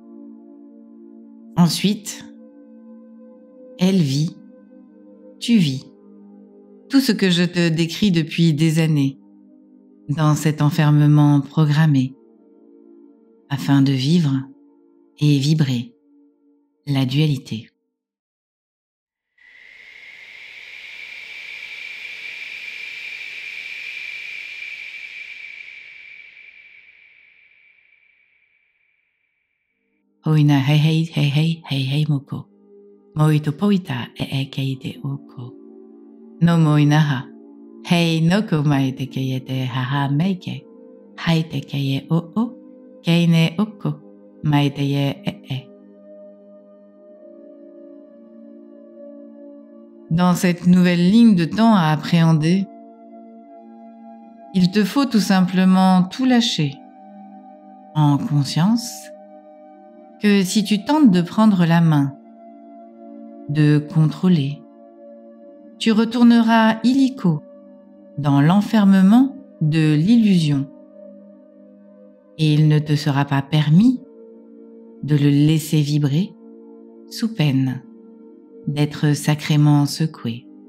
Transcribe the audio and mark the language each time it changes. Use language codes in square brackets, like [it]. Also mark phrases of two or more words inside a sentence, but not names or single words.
[fr] Ensuite, elle vit, tu vis, tout ce que je te décris depuis des années dans cet enfermement programmé afin de vivre et vibrer la dualité. Hoina hei hei hei hei hei hei moko. Moito poita e kei te oko. No moinaha. Hei noko mai te kei te haha meike. Hai te kei o o. Kei ne oko. Mai te e. Dans cette nouvelle ligne de temps à appréhender, il te faut tout simplement tout lâcher, en conscience que si tu tentes de prendre la main, de contrôler, tu retourneras illico dans l'enfermement de l'illusion et il ne te sera pas permis de le laisser vibrer sous peine d'être sacrément secoué.